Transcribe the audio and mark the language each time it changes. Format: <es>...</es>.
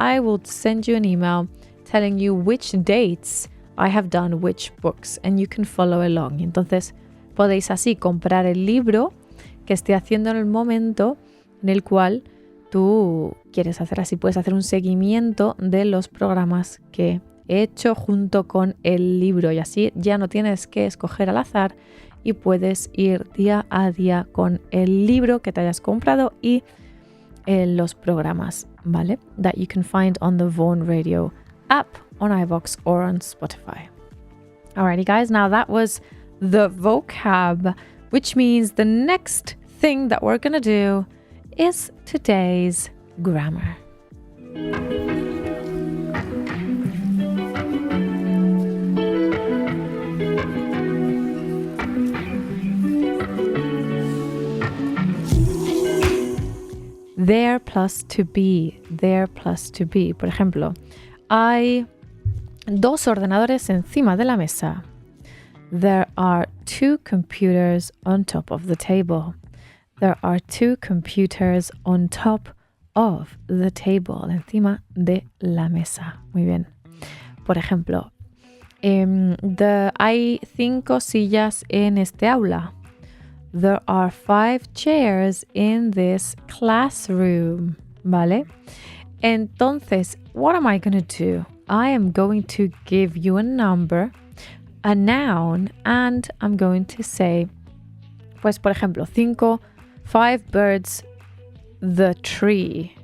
<en>I will send you an email telling you which dates I have done which books and you can follow along.</en> <es>Entonces podéis así comprar el libro que esté haciendo en el momento en el cual tú quieres hacer, así puedes hacer un seguimiento de los programas que he hecho junto con el libro y así ya no tienes que escoger al azar y puedes ir día a día con el libro que te hayas comprado y los programas, ¿vale?</es> <en>That you can find on the Vaughan Radio app, on iVoox or on Spotify. Alrighty guys, now that was the vocab, which means the next thing that we're gonna do is today's grammar. There plus to be, there plus to be.</en> <es>Por ejemplo, hay dos ordenadores encima de la mesa.</es> <en>There are two computers on top of the table. There are two computers on top of the table,</en> <es>encima de la mesa. Muy bien. Por ejemplo, hay 5 sillas en este aula.</es> <en>There are 5 chairs in this classroom.</en> <es>¿Vale?</es> <en>Entonces, what am I going to do? I am going to give you a number, a noun, and I'm going to say,</en> <es>pues por ejemplo,</es> <en>5 birds, the tree.</en>